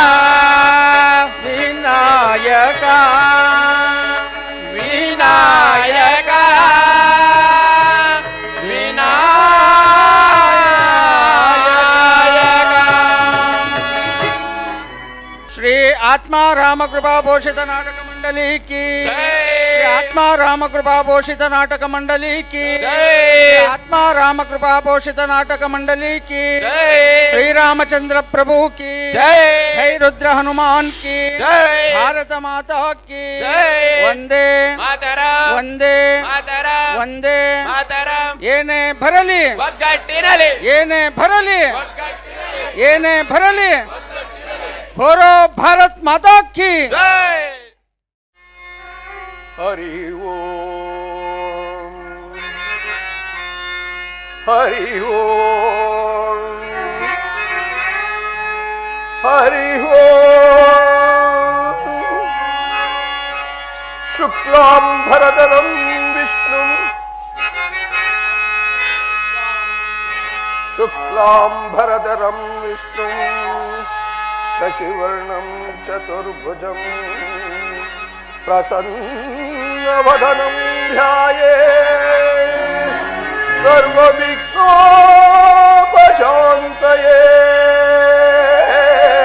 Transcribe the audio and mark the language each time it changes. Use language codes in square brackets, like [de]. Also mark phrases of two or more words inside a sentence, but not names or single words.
[hi] ವಿನಾಯಕ ವಿನಾಯಕ ವಿನಾಯಕ. ಶ್ರೀ ಆತ್ಮ ರಾಮಕೃಪಾ ಭೂಷಿತ ನಾಟಕ ಮಂಡಲಿ की आत्मा राम कृपा भूषित नाटक मंडली की आत्मा राम कृपा भूषित नाटक मंडली की श्री रामचंद्र प्रभु की जय रुद्र हनुमान की भारत माता की वंदे वंदे वंदे [kn] ಏನೇ ಬರಲಿ ಏನೇ ಬರಲಿ ಏನೇ ಬರಲಿ [hi] बोलो भारत माता की जय. हरि ओम हरि ओम हरि ओम. [sa] शुक्लां भरधरं विष्णुं शुक्लां भरधरं विष्णुं शशिवर्णं चतुर्भुजं प्रसन्नवदनं ध्यायेत् सर्वविघ्नोपशान्तये.